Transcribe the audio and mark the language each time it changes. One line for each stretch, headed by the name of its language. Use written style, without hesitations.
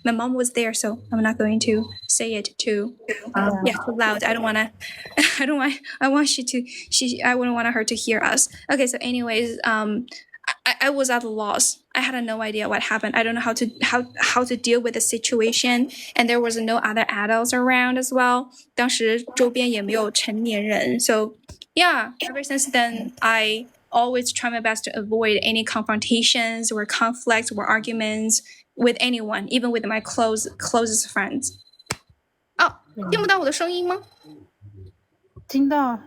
English: My mom was there, so I'm not going to say it too loud. I wouldn't want her to hear us. Okay, so anyways, I was at a loss. I had no idea what happened. I don't know how to deal with the situation, and there was no other adults around as well.
Chinese: 当时周边也没有成年人.
English: So yeah, ever since then, I always try my best to avoid any confrontations or conflicts or arguments with anyone, even with my closest friends.
Chinese: 听不到我的声音吗？听到。